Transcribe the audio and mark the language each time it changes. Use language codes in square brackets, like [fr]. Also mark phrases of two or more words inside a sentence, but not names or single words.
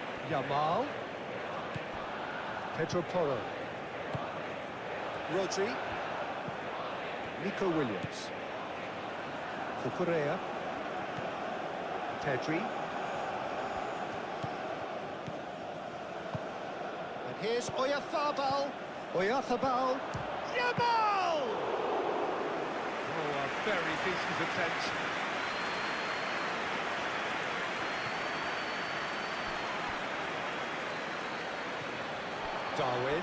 [en] Yamal. Pedro Porro. Rodri. Nico Williams. Cucurella. Pedri. And here's Oyarzabal. Oyarzabal. Yamal! Oh, a very decent attempt. Darwin.